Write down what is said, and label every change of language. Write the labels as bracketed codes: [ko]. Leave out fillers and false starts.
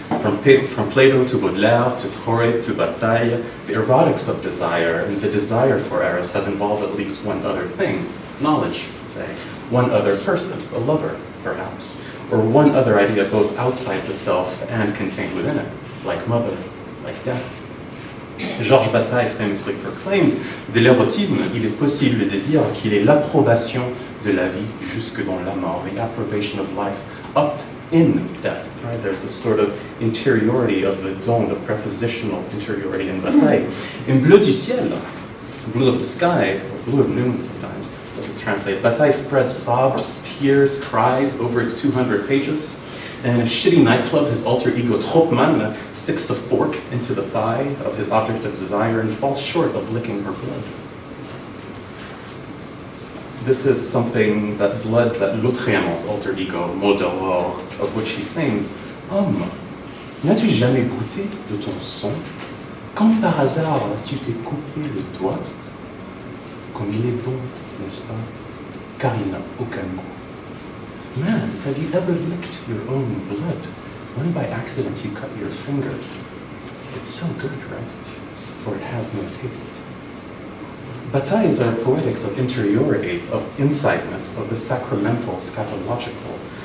[en] From Plato to Baudelaire to Freud to Bataille, the erotics of desire and the desire for eros have involved at least one other thing, knowledge, say. One other person, a lover, perhaps, or one other idea both outside the self and contained within it, like mother, like death. Georges Bataille famously proclaimed, [fr] de l'érotisme, il est possible de dire qu'il est l'approbation de la vie jusque dans la mort, [en] the approbation of life up in death, right? There's a sort of interiority of the don, the prepositional interiority in Bataille. In bleu du ciel, blue of the sky, or blue of noon sometimes, as it's translated, Bataille spreads sobs, tears, cries over its 200 pages. And in a shitty nightclub, his alter ego Tropman sticks a fork into the thigh of his object of desire and falls short of licking her blood. This is something that Lautréamont's alter ego, Moldoror, of which he sings, [fr] Homme, n'as-tu jamais goûté de ton son? Quand par hasard tu t'es coupé le doigt? Comme il est bon, n'est-ce pas? Car il n'a aucun goût. [en] Man, have you ever licked your own blood? When by accident you cut your finger? It's so good, right? For it has no taste. Batailles are poetics of interiority, of insideness, of the sacramental, scatological.